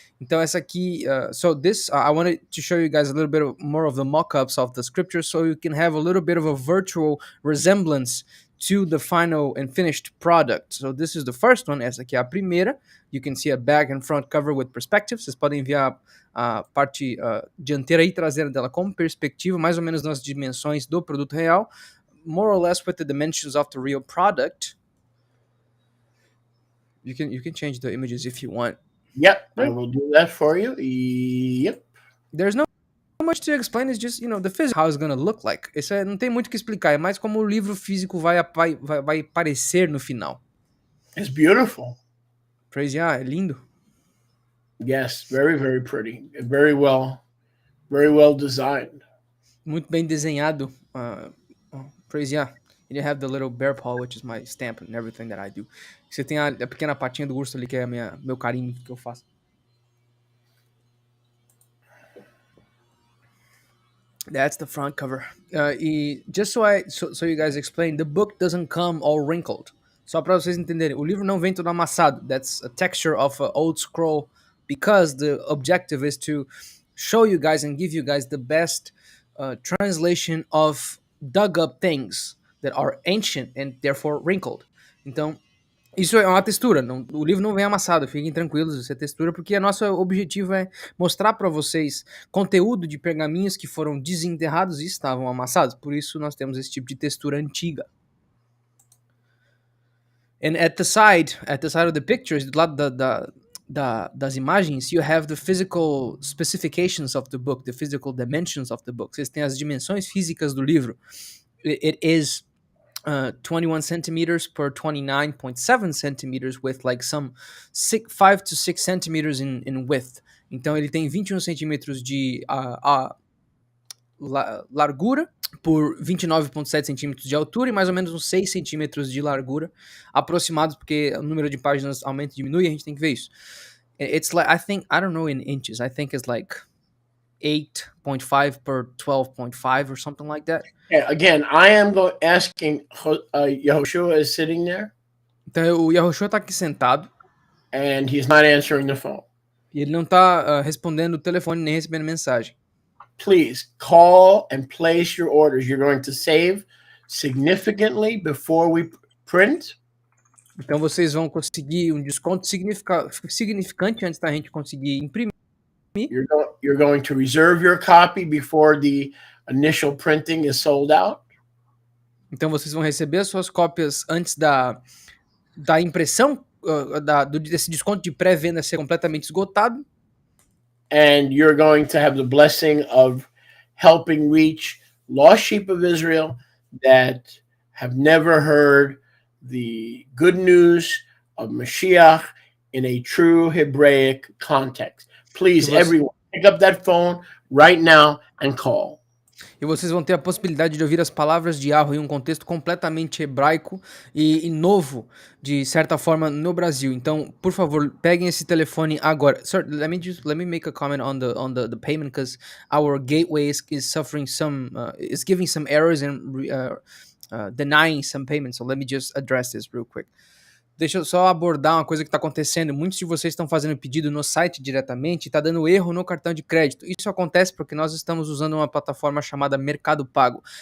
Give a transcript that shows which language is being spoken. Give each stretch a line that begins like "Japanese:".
Portuguese: Então essa aqui,
English: I wanted to show you guys a little bit more of the mock-ups of the scriptures so you can have a little bit of a virtual resemblance to the final and finished product. So this is the first one,
Portuguese: essa aqui é a primeira.
English: You can see a back and front cover with perspective.
Portuguese: Vocês podem ver a parte dianteira e traseira dela como perspectiva, mais ou menos nas dimensões do produto real.
English: More or less with the dimensions of the real product. You can change the images if you want. Yep, I will do that for you. Yep. There's no much to explain, it's just, the physics, how it's gonna look like.
Portuguese: Isso não tem muito o que explicar, é mais como o livro físico vai parecer no final.
English: It's beautiful. Praise, yeah,
Portuguese: é lindo.
English: Yes, very, very pretty. Very well designed.
Portuguese: Muito bem desenhado.
English: Praise, yeah. And you have the little bear paw, which is my stamp and everything that I do.
Portuguese: Você tem a pequena patinha do urso ali, que é meu carinho que eu faço.
English: That's the front cover. Just so you guys explain, the book doesn't come all wrinkled.
Portuguese: Só para vocês entenderem, o livro não vem todo amassado.
English: That's a texture of an old scroll because the objective is to show you guys and give you guys the best translation of dug up things that are ancient and therefore wrinkled.
Portuguese: Então, isso é uma textura, o livro não vem amassado, fiquem tranquilos, isso é textura, porque nosso objetivo é mostrar para vocês conteúdo de pergaminhos que foram desenterrados e estavam amassados, por isso nós temos esse tipo de textura antiga.
English: And at the side of the pictures,
Portuguese: do lado das imagens,
English: you have the physical specifications of the book, the physical dimensions of the book.
Portuguese: Vocês têm as dimensões físicas do livro.
English: It is 21 centimeters per 29.7 centimeters with like some 5 to 6 centimeters in width.
Portuguese: Então ele tem 21 centímetros de largura por 29.7 centímetros de altura e mais ou menos uns 6 centímetros de largura, aproximados, porque o número de páginas aumenta e diminui, a gente tem que ver isso.
English: It's like, I don't know in inches, I think it's like 8.5 per 12.5 or something like that. Yeah, again, I am asking, Yahushua is sitting there.
Portuguese: Então o Yahushua tá aqui sentado.
English: And he's not answering the phone.
Portuguese: E ele não tá respondendo o telefone nem recebendo mensagem.
English: Please call and place your orders. You're going to save significantly before we print.
Portuguese: Então vocês vão conseguir um desconto significante antes da gente conseguir imprimir.
English: You're going to reserve your copy before the initial printing is sold out.
Portuguese: Então vocês vão receber as suas cópias antes da impressão, desse desconto de pré-venda ser completamente esgotado.
English: And you're going to have the blessing of helping reach lost sheep of Israel that have never heard the good news of Mashiach in a true Hebraic context. Please, everyone, pick up that phone right now and call.
Portuguese: E vocês vão ter a possibilidade de ouvir as palavras de Yahweh em um contexto completamente hebraico e novo, de certa forma, no Brasil. Então, por favor, peguem esse telefone agora.
English: Sir, let me make a comment on the payment, because our gateway is suffering is giving some errors and denying some payments. So let me just address this real quick.
Portuguese: Deixa eu só abordar uma coisa que está acontecendo. Muitos de vocês estão fazendo pedido no site diretamente e está dando erro no cartão de crédito. Isso acontece porque nós estamos usando uma plataforma chamada Mercado Pago.